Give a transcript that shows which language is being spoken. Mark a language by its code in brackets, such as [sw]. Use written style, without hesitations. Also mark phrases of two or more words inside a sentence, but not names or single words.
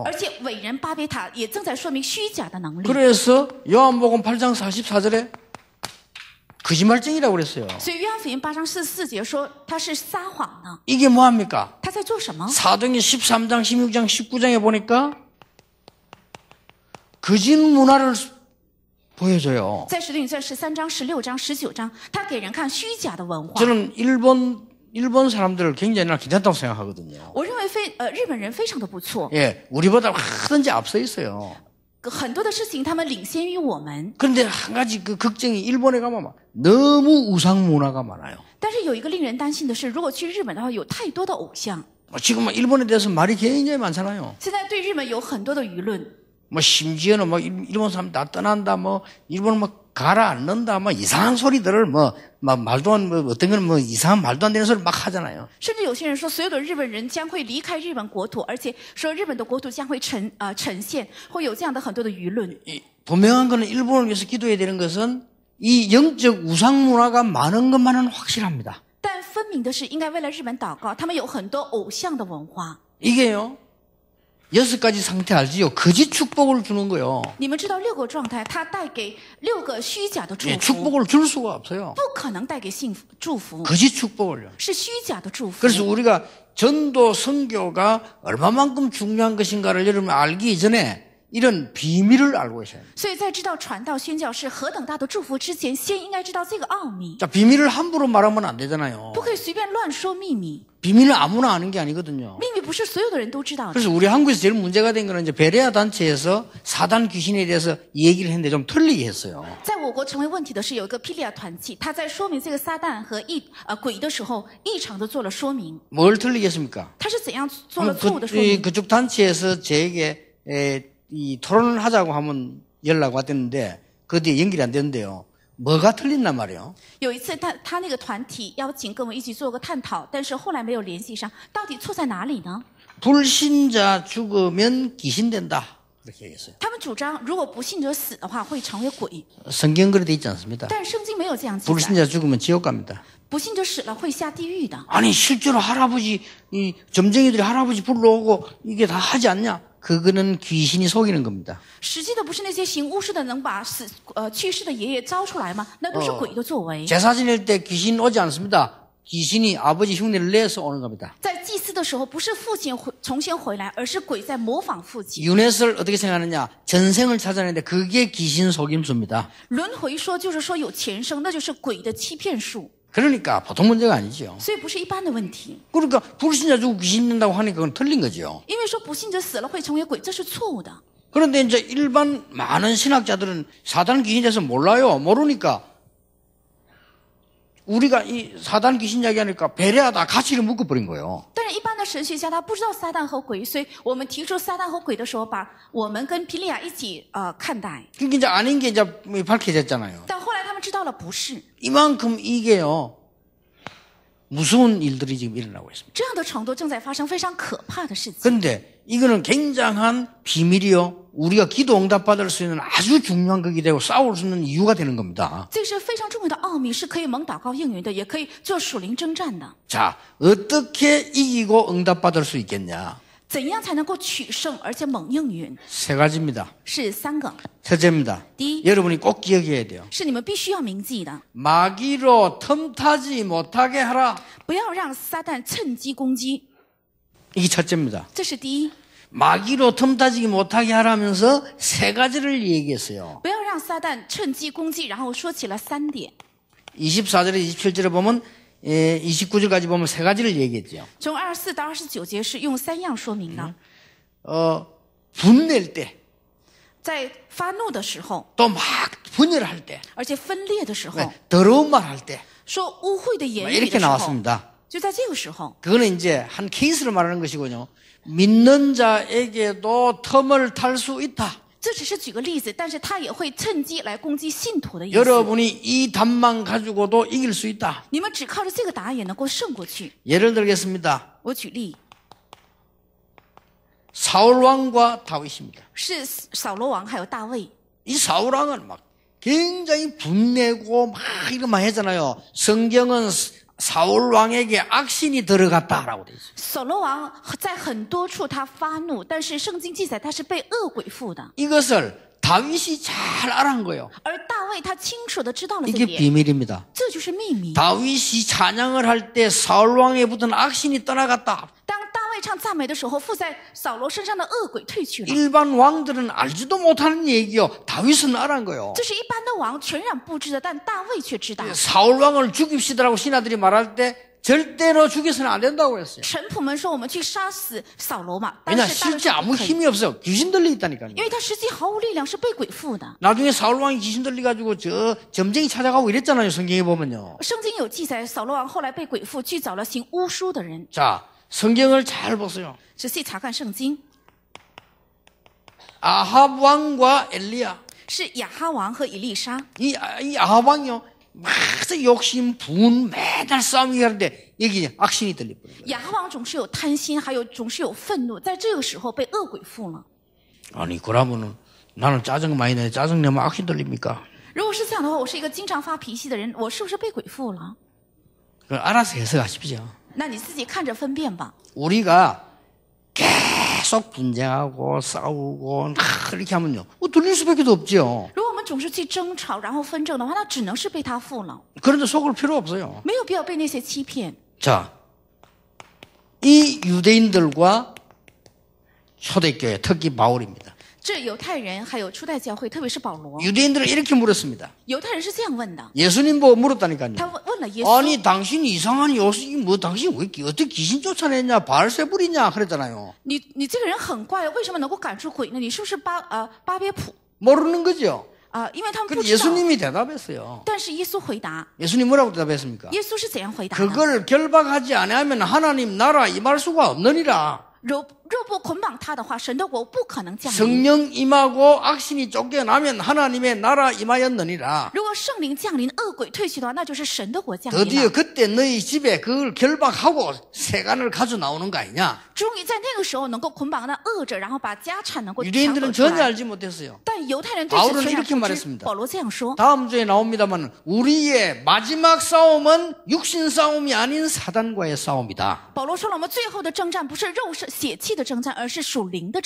[zh] 而且伟人巴别塔也正在说明虚假的能力。 [ko] 그래서 요한복음 8장 44절에 거짓말쟁이라고 그랬어요. [zh] 所以约翰福音8章44节说他是撒谎的， [ko] 이게 뭐합니까? [zh] 他在做什么？ [ko] 사도행전 13장, 16장, 19장에 보니까 거짓 문화를 보여줘요. [zh] 在使徒行传13章、16章、19章，他给人看虚假的文化。 [ko] 저는 일본 사람들을 굉장히 괜찮다고 생각하거든요. [zh] 我认为日本人非常的不错， [ko] 예, 우리보다 하든지 앞서 있어요. [zh] 很多的事情他们领先于我们。 [ko] 그런데 한 가지 그 걱정이 일본에 가면 막 너무 우상 문화가 많아요. [zh] 但是有一个令人担心的是，如果去日本的话，有太多的偶像。 [ko] 지금 일본에 대해서 말이 굉장히 많잖아요. [zh] 现在对日本有很多的舆论， [ko] 뭐 심지어는 뭐 일본 사람 다 떠난다, 뭐 일본 뭐 가라앉는다, 뭐 이상한 소리들을 뭐 말도 안 뭐 어떤 건 뭐 이상한 말도 안 되는 소리 막 하잖아요. [zh] 甚至有些人说，所有的日本人将会离开日本国土，而且说日本的国土将会呈现，会有这样的很多的舆论。 [ko] 분명한 거는 일본을 위해서 기도해야 되는 것은 이 영적 우상 문화가 많은 것만은 확실합니다. [zh] 但分明的是，应该为了日本祷告，他们有很多偶像的文化。 [ko] 이게요. 6가지 상태 알지요? 거짓 축복을 주는 거요. [zh] 你们知道6个状态，它带给6个虚假的祝 [ko] 예, [zh] 福， [ko] 축복을 줄 수가 없어요. [zh] 不可能带给幸福祝福， [ko] 거짓 축복을요. [zh] 是虚假的祝福。 [ko] 그래서 우리가 전도 선교가 얼마만큼 중요한 것인가를 여러분 알기 이전에 이런 비밀을 알고 계셔야 돼요. [zh] 所以在知道传道宣教是何等大的祝福之前，先应该知道这个奥秘， [ko] 자, 비밀을 함부로 말하면 안 되잖아요. [zh] 不可以随便乱说秘密。 [ko] 비밀은 아무나 아는 게 아니거든요. [zh] 秘密不是所有的人都知道的。 [ko] 그래서 우리 한국에서 제일 문제가 된 거는 이제 베레아 단체에서 사단 귀신에 대해서 얘기를 했는데 좀 틀리게 했어요. [zh] 在我国成为问题的是，有一个庇利亚团体，他在说明这个撒旦和鬼的时候，异常的做了说明。 [ko] 뭘 틀리게 했습니까? [zh] 他是怎样做了错误的说明？ [ko] 그쪽 단체에서 저에게 이 토론을 하자고 하면 연락 왔댔는데 그 뒤에 연결이 안 되는데요. 뭐가 틀린단 말이에요? [zh] 有一次他那个团体邀请跟我一起做个探讨，但是后来没有联系上，到底错在哪里呢？ [ko] 불신자 죽으면 귀신 된다. 그렇게 얘기했어요. [zh] 他们主张，如果不信者死的话，会成为鬼。 [ko] 성경 그래 돼 있지 않습니다. [zh] 但圣经没有这样记载， [ko] 불신자 죽으면 지옥 갑니다. [zh] 不信者死了会下地狱的。 [ko] 아니 실제로 할아버지 이 점쟁이들이 할아버지 불러오고 이게 다 하지 않냐? 그거는 귀신이 속이는 겁니다. [zh] 实际的不是那些行巫术的能把去世的爷爷招出来吗？那都是鬼的作为。 [ko] 제사 지낼 때 귀신 오지 않습니다. 귀신이 아버지 흉내를 내서 오는 겁니다. [zh] 在祭祀的时候，不是父亲重新回来，而是鬼在模仿父亲。 [ko] 유넷을 어떻게 생각하느냐? 전생을 찾아내는데 그게 귀신 속임수입니다. [zh] 轮回说就是说有前生，那就是鬼的欺骗术， [ko] 그러니까 보통 문제가 아니죠. [zh] 所以不是一般的问题。 [ko] 그러니까 불신자 죽고 귀신 된다고 하니까 그건 틀린 거죠. [zh] 因为说不信者死了会成为鬼，这是错误的。 [ko] 그런데 이제 일반 많은 신학자들은 사단 귀신에 대해서 몰라요. 모르니까 우리가 이 사단 귀신 이야기하니까 베레아다 가치를 묶어버린 거예요. [zh] 但是，一般的神学家他不知道撒旦和鬼，所以我们提出撒旦和鬼的时候，把我们跟皮利亚一起看待。 [ko] 그게 이제 아닌 게 이제 밝혀졌잖아요. [zh] 但后来他们知道了不是， [ko] 이만큼 이게요 무서운 일들이 지금 일어나고 있습니다. [zh] 这样的程度正在发生非常可怕的事情。 [ko] 그런데 이거는 굉장한 비밀이요. 우리가 기도 응답받을 수 있는 아주 중요한 것이 되고 싸울 수 있는 이유가 되는 겁니다. [zh] 这是非常重要的奥秘，是可以蒙祷告应允的，也可以做属灵征战的。 [ko] 자, 어떻게 이기고 응답받을 수 있겠냐? [zh] 怎样才能够取胜而且蒙应允？ [ko] 세 가지입니다. [zh] 是3个。 [ko] 첫째입니다. [zh] 第一， [ko] 여러분이 꼭 기억해야 돼요. [zh] 是你们必须要铭记的， [ko] 마귀로 틈타지 못하게 하라. [zh] 不要让撒旦趁机攻击， [ko] 이게 첫째입니다. [zh] 这是第一。 [ko] 마귀로 틈타지 못하게 하라면서 세 가지를 얘기했어요. [zh] 不要让撒旦趁机攻击，然后说起了3点。 [ko] 24절에 27절에 보면 29절까지 보면 세 가지를 얘기했죠. [zh] 从24到29节是用3样说明的。 [ko] 분낼 때, [zh] 在发怒的时候， [ko] 또 막 분열할 때, [zh] 而且分裂的时候， [ko] 더러운 말 할 때, [zh] 说污秽的言 [ko] 뭐 [zh] 语 [ko] 이렇게 [zh] 的时候， [ko] 나왔습니다. [zh] 就在这个时候， [ko] 그거는 이제 한 케이스를 말하는 것이군요. 믿는 자에게도 틈을 탈 수 있다. [zh] 这只是举个例子，但是他也会趁机来攻击信徒的意思。 [ko] 여러분이 이 답만 가지고도 이길 수 있다. [zh] 你们只靠着这个答案也能够胜过去。 [ko] 예를 들겠습니다. [zh] 我举例， [ko] 사울 왕과 다윗입니다. [zh] 是扫罗王还有大卫。 [ko] 이 사울 왕은 막 굉장히 분내고 막 이런 말 했잖아요. 성경은 사울 왕에게 악신이 들어갔다라고 돼 있어요. [zh] 扫罗王在很多处他发怒，但是圣经记载他是被恶鬼附的， [ko] 이것을 다윗이 잘 알아한 거예요. [zh] 而大卫他清楚的知道了这 [ko] 이게 [zh] 点， [ko] 비밀입니다. [zh] 这就是秘密。 [ko] 다윗이 찬양을 할 때 사울 왕에 붙은 악신이 떠나갔다. [zh] 当大卫唱赞美的时候，附在扫罗身上的恶鬼退去了。 [ko] 일반 왕들은 알지도 못하는 얘기요. 다윗은 알아한 거예요. [zh] 这是一般的王全然不知的，但大卫却知道。 [ko] 사울 왕을 죽입시다라고 신하들이 말할 때 절대로 죽여서는 안 된다고 했어요. [zh] 臣仆们说我们去杀死扫罗嘛，但 [ko] 왜냐 [zh] 是大卫 [ko] 실제 [zh] 说 [ko] 아무 [zh] 不可以， [ko] 힘이 없어요. 귀신 들려 있다니까요. [zh] 因为他实际毫无力量，是被鬼附的。 [ko] 나중에 사울 왕이 귀신 들려가지고 저 점쟁이 찾아가고 이랬잖아요. 성경에 보면요. [zh] 圣经有记载，扫罗王后来被鬼附，去找了行巫术的人。 [ko] 자, 성경을 잘 보세요. [zh] 仔细查看圣经， [ko] 아합 왕과 엘리야. [zh] 是亚哈王和以利沙。 [ko] 이 아합 왕이요. 막 욕심, 분, 매달 싸움이 하는데 여기 악신이 들려버린 거예요. [zh] 亚哈王总是有贪心，还有总是有愤怒，在这个时候被恶鬼附了。 [ko] 아니 그러면은 나는 짜증 많이 내는데 짜증 내면 악신 들립니까? [zh] 如果是这样的话，我是一个经常发脾气的人，我是不是被鬼附了？ [ko] 그걸 알아서 해석하십시오. [zh] 那你自己看着分辨吧。 [ko] 우리가 계속 분쟁하고 싸우고 이렇게 하면요. 들릴 수밖에 없죠. [zh] 如果我们总是去争吵，然后纷争的话，那只能是被他附了， [ko] 그런데 속을 필요 없어요. [zh] 没有必要被那些欺骗。 [ko] 자, 이 유대인들과 초대교회, 특히 바울입니다. [zh] 这犹太人还有初代教会，特别是保罗， [ko] 유대인들은 이렇게 물었습니다. [zh] 犹太人是这样问的， [ko] 예수님 보고 물었다니까요. [zh] 他问了耶稣， [ko] 아니 당신 이상한 요새 뭐 당신 왜 어떻게 귀신 쫓아냈냐 바알세불이냐 그랬잖아요. [zh] 你这个人很怪，为什么能够赶出鬼呢？你是不是巴别普 [ko] 모르는 거죠. [zh] 因为他们不 [ko] 그래서 [zh] 知道。 [ko] 예수님이 대답했어요. [zh] 但是耶稣回答， [ko] 예수님 뭐라고 대답했습니까? [zh] 耶稣是怎样回答的？ [ko] 그걸 결박하지 아니하면 하나님 나라 임할 수가 없느니라. [zh] 若不捆绑他的话，神的国不可能降临。 [ko] 성령 임하고 악신이 쫓겨나면 하나님의 나라 임하였느니라. [zh] 如果圣灵降临，恶鬼退去的话，那就是神的国降临 [ko] 드디어 [zh] 了。 [ko] 그때 너희 집에 그걸 결박하고 세간을 가져 나오는 거 아니냐? [zh] 终于在那个时候能够捆绑那恶者，然后把家产能够抢 [ko] 유대인들은 [zh] 夺出 [ko] 전혀 [zh] 来。 [ko] 알지 못했어요. [zh] 但犹太人对此 [ko] 바울은 [zh] 全然 [ko] 이렇게 [zh] 不知。 [ko] 말했습니다. [zh] 保罗这样说。 [ko] 다음 주에 나옵니다만 우리의 마지막 싸움은 육신 싸움이 아닌 사단과의 싸움이다. [zh] 保罗说了，我们最后的征战不是肉身血气的征战，而是属灵的征